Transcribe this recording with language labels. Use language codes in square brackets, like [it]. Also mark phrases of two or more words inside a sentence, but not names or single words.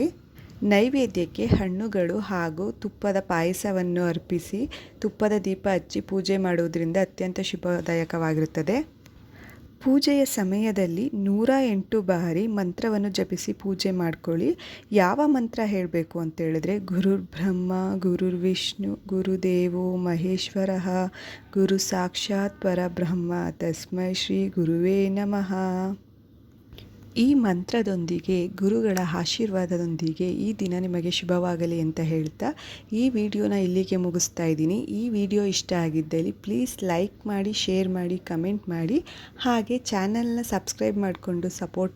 [kn] ನೈವೇದ್ಯಕ್ಕೆ ಹಣ್ಣುಗಳು ಹಾಗೂ ತುಪ್ಪದ ಪಾಯಸವನ್ನು ಅರ್ಪಿಸಿ ತುಪ್ಪದ ದೀಪ ಹಚ್ಚಿ ಪೂಜೆ ಮಾಡುವುದರಿಂದ ಅತ್ಯಂತ ಶುಭದಾಯಕವಾಗಿರುತ್ತದೆ. ಪೂಜೆಯ ಸಮಯದಲ್ಲಿ 108 ಬಾರಿ ಮಂತ್ರವನ್ನು ಜಪಿಸಿ ಪೂಜೆ ಮಾಡ್ಕೊಳ್ಳಿ. ಯಾವ ಮಂತ್ರ ಹೇಳಬೇಕು ಅಂತ ಹೇಳಿದ್ರೆ, [sa] ಗುರುರ್ ಬ್ರಹ್ಮ ಗುರುರ್ ವಿಷ್ಣು ಗುರುದೇವೋ ಮಹೇಶ್ವರಃ ಗುರು ಸಾಕ್ಷಾತ್ ಪರಬ್ರಹ್ಮ ತಸ್ಮೈ ಶ್ರೀ ಗುರುವೇ ನಮಃ. [kn] ಈ ಮಂತ್ರದೊಂದಿಗೆ ಗುರುಗಳ ಆಶೀರ್ವಾದದೊಂದಿಗೆ ಈ ದಿನ ನಿಮಗೆ ಶುಭವಾಗಲಿ ಅಂತ ಹೇಳ್ತಾ ಈ ವಿಡಿಯೋನ ಇಲ್ಲಿಗೆ ಮುಗಿಸ್ತಾ ಇದ್ದೀನಿ. ಈ ವಿಡಿಯೋ ಇಷ್ಟ ಆಗಿದ್ದಲ್ಲಿ [en] please like [kn] ಮಾಡಿ, ಶೇರ್ ಮಾಡಿ, ಕಮೆಂಟ್ ಮಾಡಿ, ಹಾಗೆ ಚಾನಲ್ನ ಸಬ್ಸ್ಕ್ರೈಬ್ ಮಾಡಿಕೊಂಡು ಸಪೋರ್ಟ್ ಮಾಡಿ.